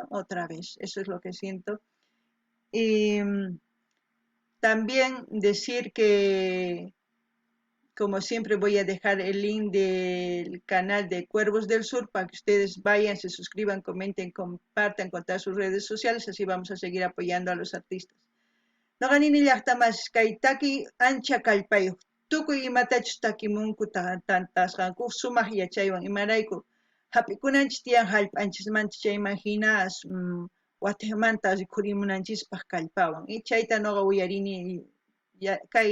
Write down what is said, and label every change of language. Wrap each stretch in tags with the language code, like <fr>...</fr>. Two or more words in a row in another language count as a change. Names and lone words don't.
<es>Otra vez, eso es lo que siento. Y también decir que, como siempre, voy a dejar el link del canal de Cuervos del Sur para que ustedes vayan, se suscriban, comenten, compartan con todas sus redes sociales, así vamos a seguir apoyando a los artistas.</es> <qu>Noqanini llaqtamas kay taki ancha kallpayuq tukuy imatachus takimunku tantasqanku sumaq yachaywan imarayku hap'ikunanchis tiyan hallp'anchismanta chayman hina wataymanta rikhurimunanchispaq kallpawan y chayta noqa uyarini kay</qu>